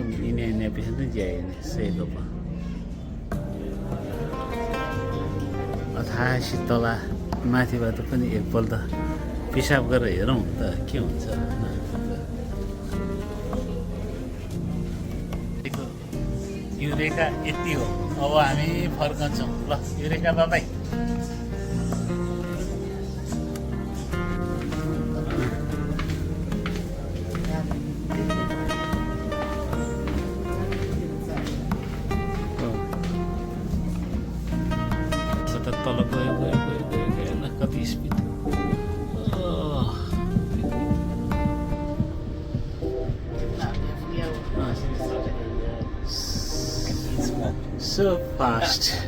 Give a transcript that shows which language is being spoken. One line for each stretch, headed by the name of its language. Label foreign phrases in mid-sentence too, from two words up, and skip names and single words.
Indonesian: Ini episode tuh jaya ini, saya lupa.
Nepali: 88 तला माथिबाट पनि एकपल्ट पिसाब गरेर हेरौँ त के हुन्छ युरेका यति हो अब हामी फर्कन्छौँ ल युरेका बाबाई तल गयो ल कति स्पिड
English: so fast